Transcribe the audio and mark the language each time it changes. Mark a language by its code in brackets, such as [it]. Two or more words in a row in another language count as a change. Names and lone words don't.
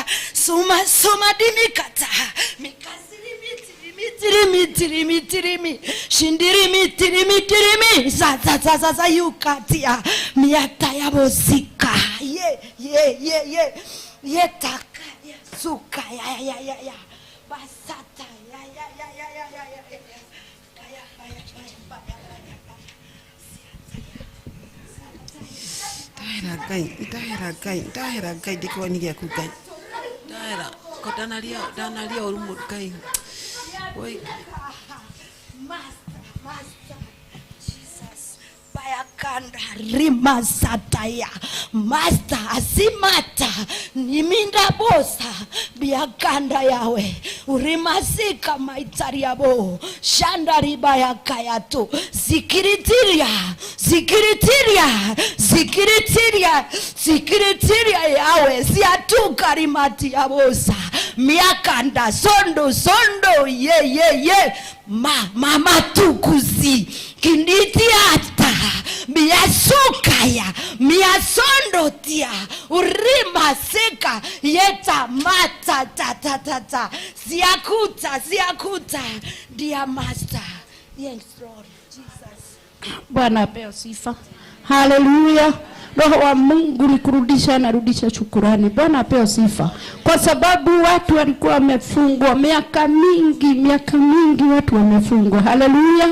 [en] Suma dimikata. Mikasiri mitiri. Shindiri mitiri. Za yukatia. Miata yabo zika. Ye. Yetaka ya suka ya. Basata ya. Dahera gai diko ni ya kugai. Dahera ko danalia urumu gai. Oi. Master Jesus. Bayakanda rimasataya. Master asimata niminda bosa biakanda yawe urimasika maitariabo shanda ribaya kayato zikiritiria yawe siatuka rimati yabosa miakanda sondo ye mama tukuzi kinditiata miasukaya miasondo tia urima seka yeta mata ta siakuta dear master. Yes Lord Jesus. [sw] Bwana apewe sifa. Haleluya. Roho wa Mungu nikurudisha, narudisha shukrani. Bwana apewe sifa. Kwa sababu watu walikuwa wamefungwa miaka mingi watu wamefungwa. Haleluya.